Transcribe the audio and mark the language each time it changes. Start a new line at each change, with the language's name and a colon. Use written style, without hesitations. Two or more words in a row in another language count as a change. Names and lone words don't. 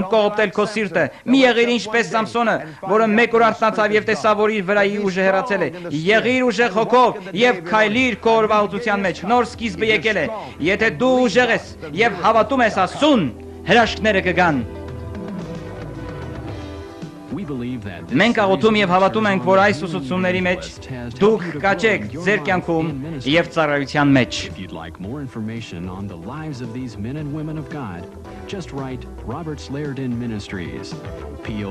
Armenian: կողոպտել քո սիրտը։ Մի եղիր ինչպես Սամսոնը, որը մեկ օր արթնացավ եւ տեսավ, որ իր վրայի ուժը հեռացել է։ Եղիր ուժեղ հոգով եւ քայլիր քո օրվա ուծության մեջ։ Նոր սկիզբը եկել է։ Եթե դու ուժեղ ես եւ հավատում ես Աստծուն, հրաշքները կգան։ Մենք աղոթում եւ հավատում ենք, որ այս ուսուցումների մեջ դուք կաճեք ձեր կյանքում եւ ծառայության մեջ։
English: If you'd like more information on the lives of these men and women of God, just write Roberts Lairdin Ministries, P.O.